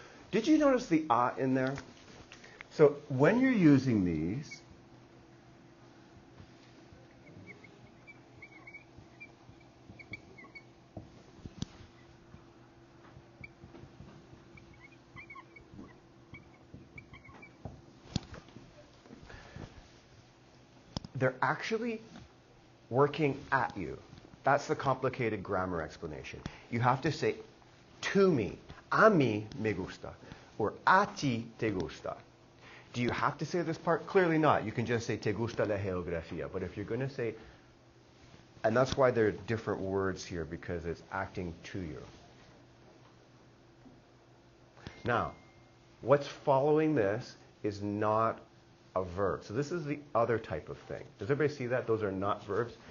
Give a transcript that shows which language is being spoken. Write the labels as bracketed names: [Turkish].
[English] Did you notice the a in there? So when you're using these, they're actually working at you. That's the complicated grammar explanation. You have to say, to me, [Spanish] a mí me gusta, [English] or [Spanish] a ti te gusta. [English] Do you have to say this part? Clearly not. You can just say, [Spanish] te gusta la geografía. [English] But if you're going to say, and that's why there are different words here, because it's acting to you. Now, what's following this is not a verb. So this is the other type of thing. Does everybody see that? Those are not verbs.